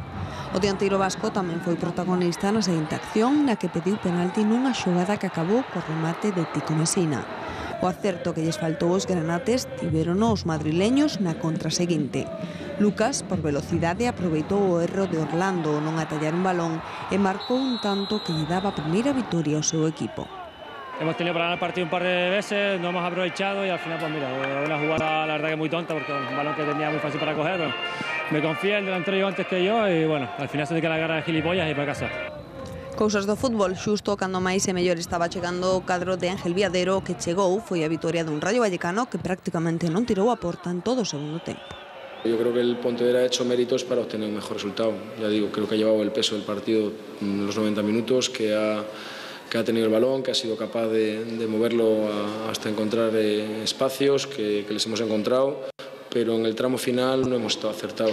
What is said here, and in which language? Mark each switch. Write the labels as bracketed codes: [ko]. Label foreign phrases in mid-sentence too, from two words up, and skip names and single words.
[gl] O dianteiro vasco tamén foi protagonista na seguinte acción, na que pediu penalti nunha xogada que acabou co remate de Tico Mesina. O acerto que lles faltou aos granates tiverono os madrileños na contra seguinte. Lucas, por velocidade, aproveitou o erro de Orlando ao non atallar un balón e marcou un tanto que lle daba a primeira vitoria ao seu equipo. [es] Hemos tenido para ganar el partido un par de veces, no hemos aprovechado y al final, pues mira, una jugada la verdad que muy tonta porque un balón que tenía muy fácil para coger. Bueno, me confía el delantero antes que yo y bueno, al final se tiene que largar a gilipollas y para casa. [gl] Cousas do fútbol, xusto cando máis e mellor estaba chegando o cadro de Ángel Viadero, que chegou foi a vitoria dun Rayo Vallecano que prácticamente non tirou a porta en todo o segundo tempo. [es] Yo creo que el Pontevedra ha hecho méritos para obtener un mejor resultado. Ya digo, creo que ha llevado el peso del partido en los 90 minutos, que ha tenido el balón, que ha sido capaz de moverlo hasta encontrar espacios que les hemos encontrado, pero en el tramo final no hemos estado acertados.